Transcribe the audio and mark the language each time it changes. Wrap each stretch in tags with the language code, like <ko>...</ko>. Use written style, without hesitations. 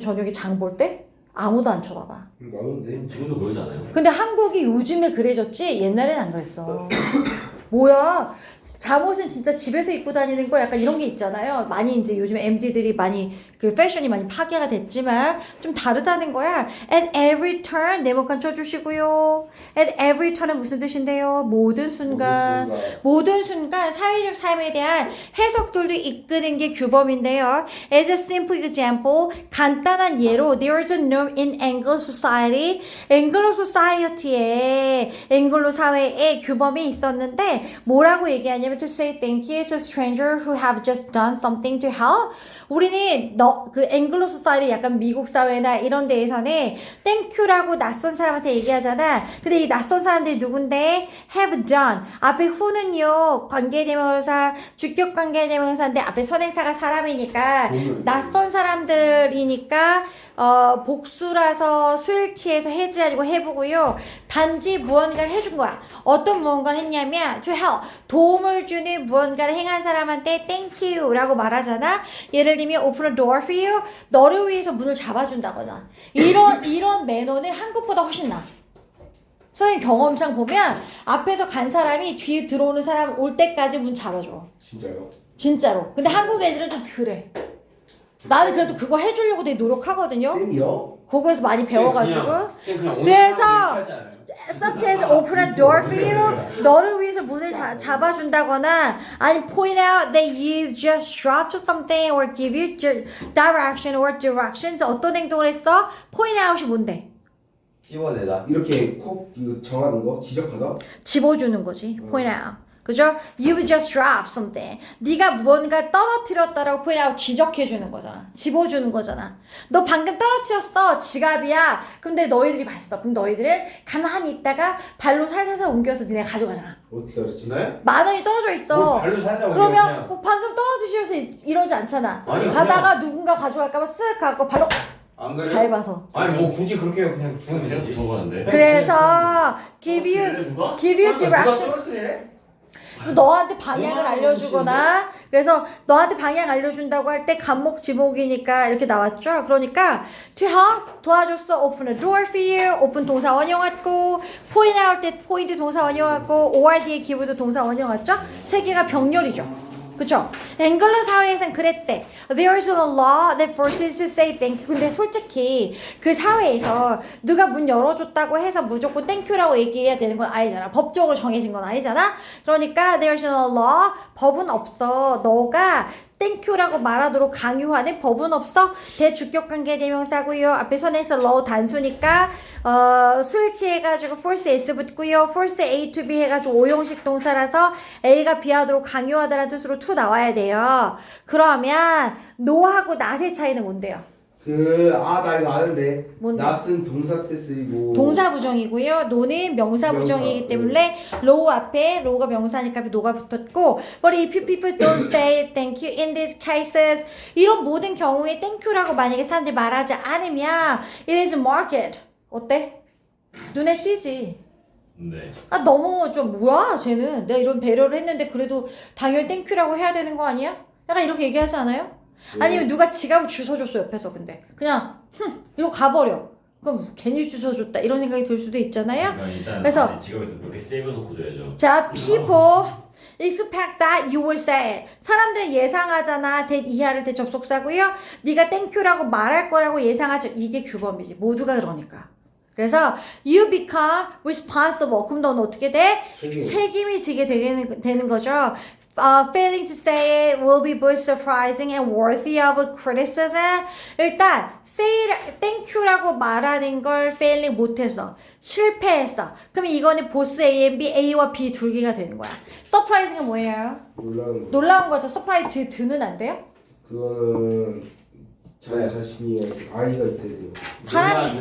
<ko>저녁에 장 볼 때. 아무도 안 쳐다봐. 나는데. 지금도 그러지 않아요? 근데 한국이 요즘에 그래졌지 옛날엔 안 그랬어. 뭐야? 잠옷은 진짜 집에서 입고 다니는 거 약간 이런 게 있잖아요. 많이 이제 요즘 MZ들이 많이 그 패션이 많이 파괴가 됐지만 좀 다르다는 거야.</ko> <en>At every turn</en> <ko>네모칸 쳐주시고요.</ko> <en>At every turn</en> <ko>은 무슨 뜻인데요? 모든 순간 사회적 삶에 대한 해석들도 이끄는 게 규범인데요.</ko> <en>As a simple example,</en> <ko>간단한 예로</ko> <en>There's a norm in Anglo society.</en> <ko>앵글로 소사이어티에 앵글로 사회에 규범이 있었는데 뭐라고 얘기하냐면</ko> <en>to say thank you to a stranger who have just done something to help.</en> <ko>우리는 그 앵글로 소사이티 약간 미국 사회나 이런 데에서는 땡큐라고 낯선 사람한테 얘기하잖아. 근데 이 낯선 사람들이 누군데?</ko> <en>have done.</en> <ko>앞에 who는요 관계대명사, 주격 관계대명사인데 앞에 선행사가 사람이니까 낯선 사람들이니까 복수라서 수일치에서 해지하고 해보고요. 단지 무언가를 해준 거야. 어떤 무언가를 했냐면</ko> <en>to help.</en> <ko>도움을 주는 무언가를 행한 사람한테</ko> <en>thank you</en> <ko>라고 말하잖아.</ko> <en>예를 들면 open a door for you.</en> <ko>너를 위해서 문을 잡아준다거나. 이런 매너는 한국보다 훨씬 나아. 선생님 경험상 보면 앞에서 간 사람이 뒤에 들어오는 사람 올 때까지 문 잡아줘. 진짜요? 진짜로. 근데 한국 애들은 좀 그래. 나는 그래도 그거 해주려고 되게 노력하거든요. 쌤이요? 그거에서 많이 배워가지고. 그냥</ko> <en>그래서 such as open a door for you.</en> <ko>너를 위해서 문을 잡아준다거나 아니</ko> <en>point out that you just dropped something or give you direction or directions.</en> <ko>어떤 행동을 했어? point out이 뭔데? 씹어내다. 이렇게 콕 이거 정하는 거 지적하다. 집어주는 거지. point out. 그죠?</ko> <en>You've just dropped something.</en> <ko>네가 무언가 떨어뜨렸다라고 point out 지적해주는 거잖아. 집어주는 거잖아. 너 방금 떨어뜨렸어. 지갑이야. 근데 너희들이 봤어. 그럼 너희들은 가만히 있다가 발로 살살살 옮겨서 니네 가져가잖아. 어떻게 알았지? 네? 10,000원이 떨어져 있어. 발로 살짝 그러면 그냥. 뭐 방금 떨어지셔서 이러지 않잖아. 아니, 가다가 누군가 가져갈까봐 쓱 갖고 발로 안 그래? 밟아서. 아니 뭐 굳이 그렇게 그냥 주면 그냥 되지. 죽어가는데.</ko> <en>그래서 give you</en> <ko>누가?</ko> <en>direction.</en> <ko>떨어뜨리래? 그래서 너한테 방향을 알려주거나 그래서 너한테 방향 알려준다고 할 때 간목 지목이니까 이렇게 나왔죠. 그러니까</ko> <en>to help</en> <ko>도와줬어.</ko> <en>open a door for you.</en> <ko>open 동사 원형 왔고 point out 때 point 동사 원형 왔고 ORD의 기브도 동사 원형 왔죠. 세 개가 병렬이죠. 그쵸? 앵글러 사회에선 그랬대.</ko> <en>There's a law that forces you to say thank you.</en> <ko>근데 솔직히 그 사회에서 누가 문 열어줬다고 해서 무조건</ko> <en>thank you</en> <ko>라고 얘기해야 되는 건 아니잖아. 법적으로 정해진 건 아니잖아.</ko> <en>그러니까 there's a law.</en> <ko>법은 없어. 너가 땡큐라고 말하도록 강요하는 법은 없어. 대주격관계 대명사고요. 앞에 선에서 law 단수니까 스위치 해가지고 force s 붙고요. force a to b 해가지고 오형식 동사라서 a가 b하도록 강요하다라는 뜻으로 to 나와야 돼요. 그러면 no하고 not의 차이는 뭔데요? 나 이거 아는데. 뭔데? not은 동사 때 쓰이고. 동사 부정이고요. no는 명사 부정이기 명사, 때문에 low 앞에 low가 명사니까 앞에 no가 붙었고</ko> <en>but if people don't say thank you in these cases</en> <ko>이런 모든 경우에 thank you라고 만약에 사람들이 말하지 않으면</ko> <en>it is marked.</en> <ko>어때? 눈에 띄지. 네. 아 너무 좀 뭐야 쟤는 내가 이런 배려를 했는데 그래도 당연히 땡큐라고 해야 되는 거 아니야? 약간 이렇게 얘기하지 않아요? 아니면 누가 지갑을 주워줬어 옆에서 근데 그냥 이러고 가버려. 그럼 괜히 주워줬다 이런 생각이 들 수도 있잖아요. 그러니까 일단 그래서 지갑에서 몇 개 세이브놓고 줘야죠.</ko> <en>자 people expect that you will say it.</en> <ko>사람들은 예상하잖아. that 이하를 대 접속사고요. 네가 땡큐라고 말할 거라고 예상하죠. 이게 규범이지. 모두가 그러니까.</ko> <en>그래서 you become responsible.</en> <ko>그럼 넌 어떻게 돼? 책임이 지게 되는 거죠.</ko> <en>Failing to say it will be both surprising and worthy of criticism.</en> <ko>일단</ko> <en>say thank you</en> <ko>라고 말하는 걸 failing 못해서 실패했어. 그럼 이거는 보스 A and B, A와 B 둘 개가 되는 거야. surprising은 뭐예요? 놀라운 거죠. surprise 드는 안 돼요? 그거는 자기 자신이 아이가 있어야 돼요.</ko>